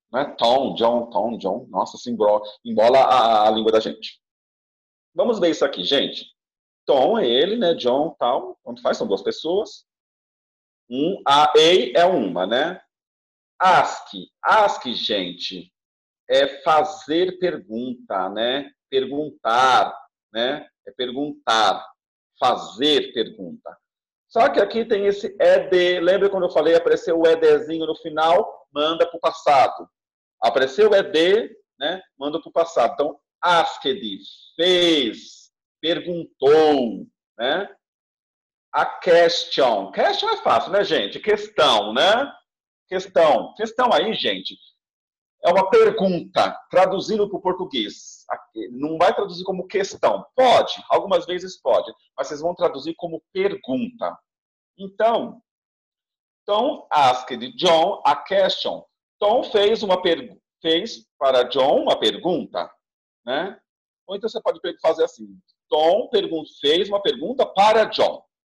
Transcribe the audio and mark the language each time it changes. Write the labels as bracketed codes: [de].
[pt] Né? Tom, John. Nossa, se embola a língua da gente. Vamos ver isso aqui, gente. Tom é ele, né? John, tal. Quanto faz? São duas pessoas. A é uma, né? Ask, gente, é fazer pergunta, né? Perguntar, né? É perguntar, fazer pergunta. Só que aqui tem esse ED. Lembra quando eu falei, apareceu o EDzinho no final, manda para o passado. Apareceu o ED, né? Manda para o passado. Então, asked, fez, perguntou, né? A question. Question é fácil, né, gente? Questão, né? Questão. Questão aí, gente, é uma pergunta, traduzindo para o português. Não vai traduzir como questão. Pode, algumas vezes pode, mas vocês vão traduzir como pergunta. [en] Então, Tom asked John a question. [pt] Tom fez para John uma pergunta, né? Ou então você pode fazer assim. Tom fez uma pergunta para John.